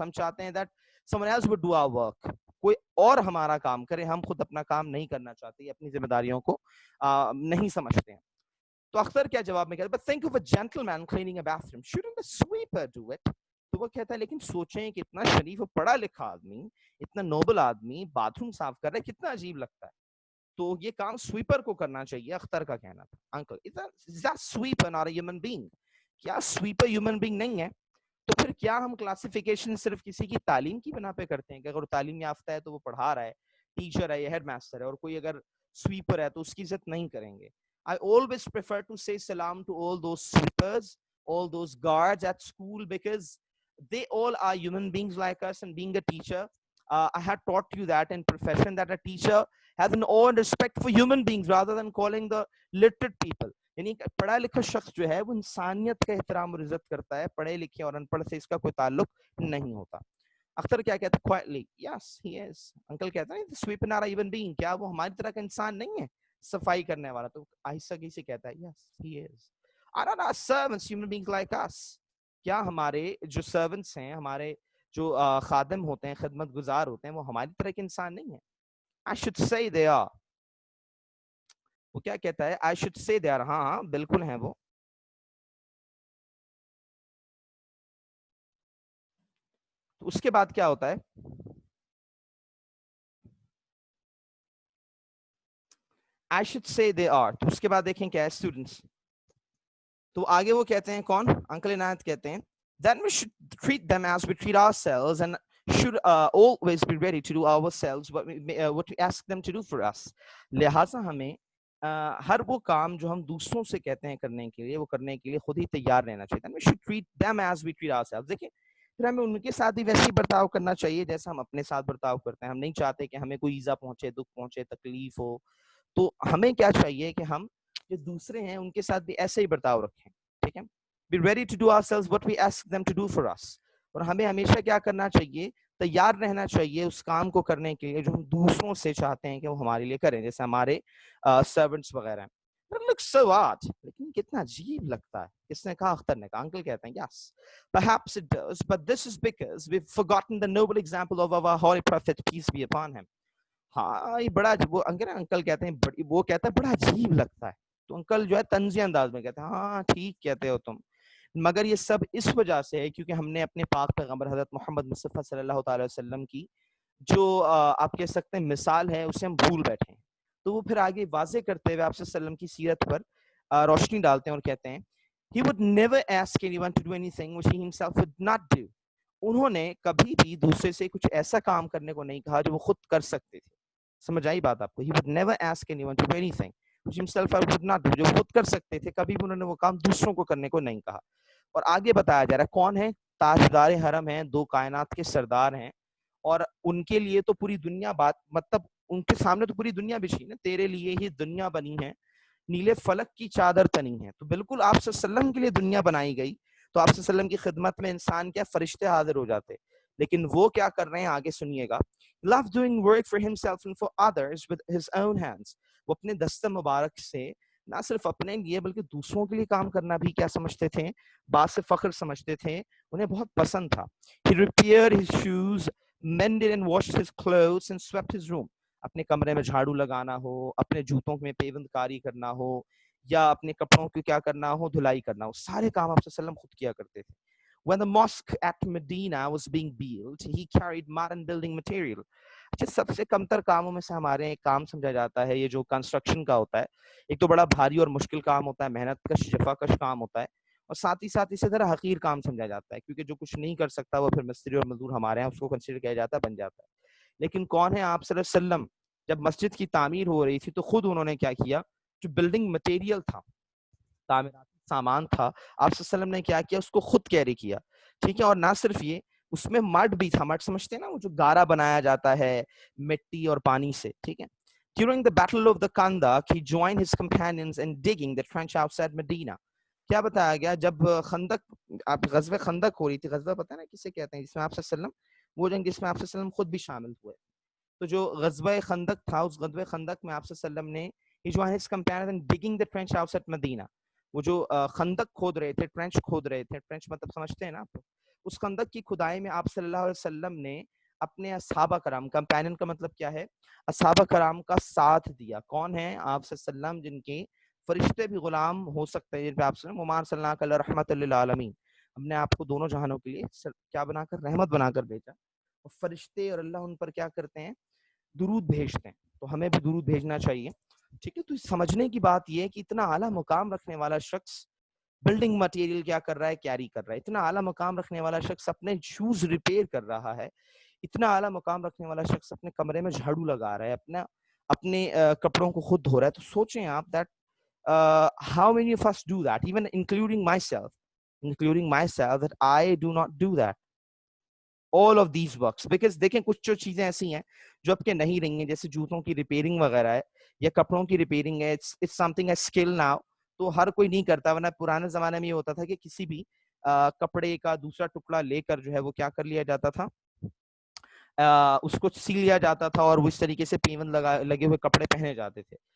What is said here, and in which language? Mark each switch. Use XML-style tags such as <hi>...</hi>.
<ur>ہم چاہتے ہیں</ur> <en>that someone else would do our work,</en> <ur>کوئی اور ہمارا کام کرے, ہم خود اپنا کام نہیں کرنا چاہتے, اپنی ذمہ داریوں کو نہیں سمجھتے ہیں. تو اختر کیا جواب میں کہتا ہے,</ur> <en>but think of a gentleman cleaning a bathroom, shouldn't the sweeper do it?</en> <ur>تو وہ کہتا ہے لیکن سوچیں کہ اتنا شریف و پڑھا لکھا آدمی, اتنا نوبل آدمی باتھ روم صاف کر رہا ہے, کتنا عجیب لگتا ہے, تو یہ کام سویپر کو کرنا چاہیے. اختر کا کہنا تھا,</ur> <en>Uncle is that sweeper not a human being?</en> <ur>کیا سویپر ہیومن بینگ نہیں ہے؟ تو پھر کیا ہم کلاسیفیکیشن صرف کسی کی تعلیم کی بنا پہ کرتے ہیں کہ اگر تعلیم یافتہ ہے تو وہ پڑھا رہا ہے, ٹیچر ہے یا ہیڈ ماسٹر ہے, اور کوئی اگر سویپر ہے تو اس کی عزت نہیں کریں گے؟</ur> <en>I always prefer to say salam to all those sweepers, all those guards at school, because they all are human beings like us. And being a teacher, I had taught you that in profession, that a teacher has an awe and respect for human beings rather than calling the literate people.</en> <ur>یعنی پڑھا لکھا شخص جو ہے وہ انسانیت کا احترام اور عزت کرتا ہے, پڑھے لکھے اور ان پڑھ سے اس کا کوئی تعلق نہیں ہوتا. اختر کیا کہتا ہے,</ur> <en>quietly, yes he is.</en> <ur>Uncle کہتا ہے</ur> <en>the sweeper not even being,</en> <ur>کیا وہ ہماری طرح کا انسان نہیں ہے صفائی کرنے والا؟ تو آہستہ سے کہتا ہے</ur> <en>yes he is. are not our servants human beings like us?</en> <ur>کیا ہمارے جو سرونٹس ہیں, ہمارے جو خادم ہوتے ہیں, خدمت گزار ہوتے ہیں, وہ ہماری طرح کے انسان نہیں ہیں؟</ur> <en>I should say they are.</en> <ur>وہ کیا کہتا ہے,</ur> <en>I should say they are.</en> <ur>ہاں بالکل ہیں وہ. تو اس کے بعد کیا ہوتا ہے,</ur> <en>I should say they are.</en> <ur>تو اس کے بعد دیکھیں کیا ہے اسٹوڈنٹس, تو آگے وہ کہتے ہیں, کون, انکل عنایت کہتے ہیں,</ur> <en>then we should treat them as we treat ourselves and should always be ready to do ourselves what we ask them to do for us.</en> <ur>لہٰذا ہمیں ہر وہ کام جو ہم دوسروں سے کہتے ہیں کرنے کے لیے, وہ کرنے کے لیے خود ہی تیار رہنا چاہیے.</ur> <en>then we should treat them as we treat ourselves.</en> <ur>دیکھیں پھر ہمیں ان کے ساتھ بھی ویسے ہی برتاؤ کرنا چاہیے جیسا ہم اپنے ساتھ برتاؤ کرتے ہیں. ہم نہیں چاہتے کہ ہمیں کوئی ایذا پہنچے, دکھ پہنچے, تکلیف ہو, تو ہمیں کیا چاہیے کہ ہم جو دوسرے ہیں ان کے ساتھ بھی ایسے ہی برتاؤ رکھیں. ٹھیک ہے,</ur> <en>be ready to do ourselves what we ask them to do for us.</en> <ur>اور ہمیں ہمیشہ کیا کرنا چاہیے, تیار رہنا چاہیے اس کام کو کرنے کے لیے جو ہم دوسروں سے چاہتے ہیں کہ وہ ہمارے لیے کریں, جیسے ہمارے سرونٹس وغیرہ ہیں.</ur> <en>It looks so odd,</en> <ur>لیکن کتنا عجیب لگتا ہے. کس نے کہا, اختر نے کہا. انکل کہتے ہیں</ur> <en>yes perhaps it does, but this is because we've forgotten the noble example of our holy prophet, peace be upon him.</en> <ur>ہاں یہ بڑا, وہ انکل کہتے ہیں, وہ کہتا ہے بڑا عجیب لگتا ہے. تو انکل جو ہے طنزی انداز میں کہتے ہیں, ہاں ٹھیک کہتے ہو تم, مگر یہ سب اس وجہ سے ہے کیونکہ ہم نے اپنے پاک پیغمبر حضرت محمد مصطفیٰ صلی اللہ تعالی وسلم کی جو آپ کہہ سکتے ہیں مثال ہے, اسے ہم بھول بیٹھے ہیں. تو وہ پھر آگے واضح کرتے ہوئے آپ صلی اللہ علیہ وسلم کی سیرت پر روشنی ڈالتے ہیں اور کہتے ہیں</ur> <en>he would never ask anyone to do anything which he himself would not do.</en> <ur>انہوں نے کبھی بھی دوسرے سے کچھ ایسا کام کرنے کو نہیں کہا جو وہ خود کر سکتے تھے. سمجھ آئی بات آپ کو؟</ur> <en>he would never ask anyone to do anything which himself would not do.</en> <ur>جو خود کر سکتے تھے, کبھی بھی انہوں نے وہ کام دوسروں کو کرنے کو نہیں کہا. اور آگے بتایا جا رہا ہے کون ہے, تاجدار حرم ہیں, دو کائنات کے سردار ہیں, اور ان کے لیے تو پوری دنیا بات, مطلب ان کے سامنے تو پوری دنیا بچھی نا, تیرے لیے ہی دنیا بنی ہے, نیلے فلک کی چادر تنی ہے. تو بالکل آپ صلی اللہ علیہ وسلم کے لیے دنیا بنائی گئی, تو آپ صلی اللہ علیہ وسلم کی خدمت میں انسان کیا, فرشتے حاضر ہو جاتے. لیکن وہ کیا کر رہے ہیں, آگے سنیے گا.</ur> <en>Love doing work for himself and for others with his own hands.</en> <ur>وہ اپنے دست مبارک سے نہ صرف اپنے لیے بلکہ دوسروں کے لیے کام کرنا بھی کیا سمجھتے تھے, باعث فخر سمجھتے تھے, انہیں بہت پسند تھا.</ur> <en>He repaired his shoes, mended and washed his clothes and swept his room.</en> <ur>اپنے کمرے میں جھاڑو لگانا ہو, اپنے جوتوں میں پیوند کاری کرنا ہو, یا اپنے کپڑوں کو کیا کرنا ہو, دھلائی کرنا ہو, سارے کام آپ صلی اللہ علیہ وسلم خود کیا کرتے تھے.</ur> <en>When the mosque at Medina was being built, he carried modern building material.</en> <ur>اچھا, سب سے کمتر کاموں میں سے ہمارے ایک کام سمجھا جاتا ہے یہ جو کنسٹرکشن کا ہوتا ہے. ایک تو بڑا بھاری اور مشکل کام ہوتا ہے, محنت کش جفا کش کام ہوتا ہے, اور ساتھ ہی ساتھ اسے ذرا حقیر کام سمجھا جاتا ہے، کیونکہ جو کچھ نہیں کر سکتا وہ پھر مستری اور مزدور ہمارے ہیں، اس کو کنسیڈر کیا جاتا ہے، بن جاتا ہے. لیکن کون ہے آپ صلی اللہ علیہ وسلم؟ جب مسجد کی تعمیر ہو رہی تھی تو خود انہوں نے کیا کیا، جو بلڈنگ مٹیریل تھا، تعمیراتی سامان تھا، آپ صلی اللہ علیہ وسلم نے کیا کیا، اس کو خود کیری کیا. ٹھیک ہے، اور نہ صرف یہ، اس میں مڈ بھی تھا. مڈ سمجھتے ہیں نا، وہ جو گارا بنایا جاتا ہے مٹی اور پانی سے. ٹھیک ہے.</ur> <en>During the Battle of the Khandaq, he joined his companions in digging the trench outside Medina.</en> <ur>کیا بتایا گیا، جب خندق، آپ غزوہ خندق ہو رہی تھی، غزوہ پتہ ہے نا کسے کہتے ہیں، جس میں آپ صلی اللہ علیہ وسلم، وہ جنگ جس میں آپ صلی اللہ علیہ وسلم خود بھی شامل ہوئے. تو جو غزوہ خندق تھا، اس غزوہ خندق میں آپ صلی اللہ علیہ وسلم نے</ur> <en>he joined his companions in digging the trench outside Medina.</en> <ur>وہ جو خندق کھود رہے تھے، ٹرنچ کھود رہے تھے، ٹرنچ مطلب سمجھتے ہیں نا آپ، اس خندق کی کھدائی میں آپ صلی اللہ علیہ وسلم نے اپنے اصحابہ کرام، کمپینین کا مطلب کیا ہے، اصحابہ کرام کا ساتھ دیا. کون ہیں آپ صلی اللہ علیہ وسلم، جن کے فرشتے بھی غلام ہو سکتے ہیں، جن پہ آپ صلی اللہ علیہ وسلم وما ارسلناک الا رحمۃ للعالمین، ہم نے آپ کو دونوں جہانوں کے لیے کیا بنا کر، رحمت بنا کر بھیجا. اور فرشتے اور اللہ ان پر کیا کرتے ہیں، درود بھیجتے ہیں. تو ہمیں بھی درود بھیجنا چاہیے. ٹھیک ہے. تو سمجھنے کی بات یہ ہے کہ اتنا اعلیٰ مقام رکھنے والا شخص بلڈنگ مٹیریل کیا کر رہا ہے، کیری کر رہا ہے. اتنا اعلیٰ مقام رکھنے والا شخص اپنے شوز ریپیئر کر رہا ہے. اتنا اعلیٰ مقام رکھنے والا شخص اپنے کمرے میں جھاڑو لگا رہا ہے، اپنے کپڑوں کو خود دھو رہا ہے. تو سوچیں آپ that</ur> <en>how many of us do that, even including myself that I do not do that all of these works.</en> <ur>Because دیکھیں کچھ جو چیزیں ایسی ہیں جو آپ کے نہیں رہی ہیں، جیسے جوتوں کی ریپیئرنگ وغیرہ ہے یا کپڑوں کی ریپیئرنگ ہے،</ur> <en>it's something a skill now.</en> <ur>تو ہر کوئی نہیں کرتا، ورنہ پرانے زمانے میں یہ ہوتا تھا کہ کسی بھی کپڑے کا دوسرا ٹکڑا لے کر جو ہے وہ کیا کر لیا جاتا تھا، اس کو سی لیا جاتا تھا اور وہ اس طریقے سے پیون لگے ہوئے کپڑے پہنے جاتے تھے.</ur>